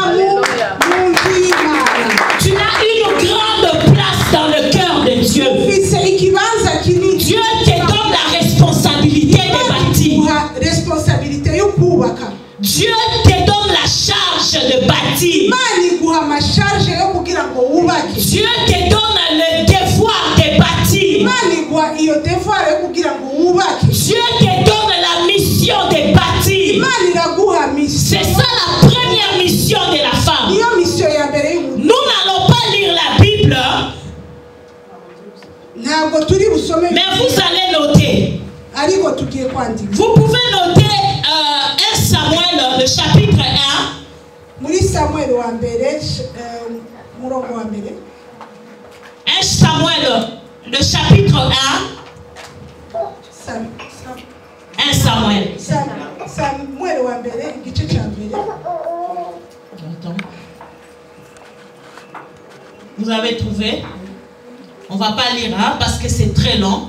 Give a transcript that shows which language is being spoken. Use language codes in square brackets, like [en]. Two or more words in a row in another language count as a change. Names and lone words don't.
[rw] mu nzu y'imana [fr] Tu as une grande place dans le cœur de Dieu. [rw] ufise ikibanza kinini [fr] Dieu te donne la responsabilité de bâtir. [rw] uha responsabilite yo kubaka [fr] Dieu te donne la charge de bâtir. [rw] imana iguha amasharge yo kugira ngo wubake [fr] Dieu te donne le devoir de bâtir. [rw] imana iguha iyo devoir yo kugira ngo wubake [fr] Dieu te donne la mission de bâtir. [rw] imana iraguha mission [fr] C'est ça la première mission de la femme. [rw] niyo mission ya mbere y'umuntu [fr] Nous n'allons pas lire la Bible, [rw] ntabwo turi busome [fr] mais vous allez noter. [rw] ariko tugiye kwandika [fr] Vous pouvez noter 1 Samuel, le chapitre 1. [rw] muri samuel wa mbere murongo wa mbere [fr] 1 Samuel, le chapitre 1. 1 Samuel. Vous avez trouvé? On ne va pas lire hein, parce que c'est très long.